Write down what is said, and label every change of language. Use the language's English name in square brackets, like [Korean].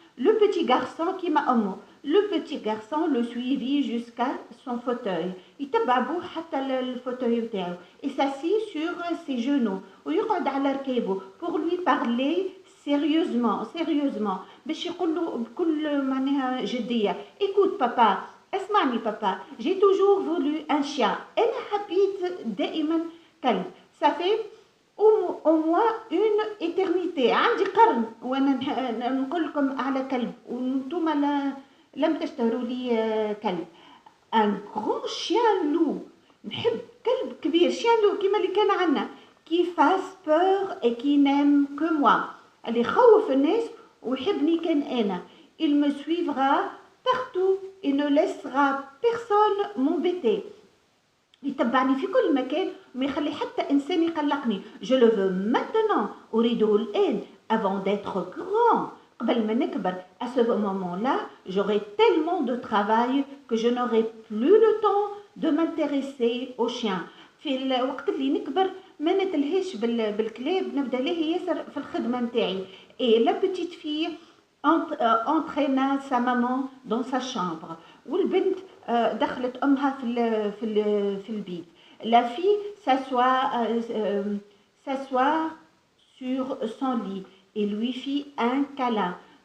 [French] Le petit garçon [Arabic] كيما أمه, [French] le petit garçon le suivit jusqu'à son fauteuil, [Arabic] يتبع بوه حتى الفوتوي بتاعه, [French] et s'assit sur ses genoux, [Arabic] ويقعد على ركابه [French] pour lui parler sérieusement, [Arabic] باش يقول له بكل معناها جدية. [French] Écoute papa, [Arabic] اسمعني [French] papa, j'ai toujours voulu un chien, [Arabic] أنا حبيت دائما كلب. [French] Ça fait au moins une éternité, [Arabic] عندي قرن وانا نقول لكم على كلب وانتم لم تشتروا لي كلب. [French] un grand chien loup, [Arabic] نحب كلب كبير, [French] chien loup [Arabic] كيما اللي كان عندنا, [French] qui fasse peur et qui n'aime que moi, [Arabic] اللي يخوف الناس ويحبني كان انا. [French] il me suivra partout et ne laissera personne m'embêter, [Arabic] يتبعني في كل مكان وما يخلي حتى إنسان يقلقني. [French] je le veux maintenant, [Arabic] أريده الآن, [French] avant d'être grand, [Arabic] قبل ما نكبر. [French] à ce moment-là j'aurai tellement de travail que je n'aurai plus le temps de m'intéresser aux chiens. [Arabic] في الوقت اللي نكبر ما نتلهيش بالكلاب, نبدا ليه ياسر في الخدمة نتاعي. [French] et la petite fille entraîna sa maman dans sa chambre, [Arabic] والبنت دخلت أمها في البيت. [French] La fille s'assoit sur son lit et lui fit un câlin.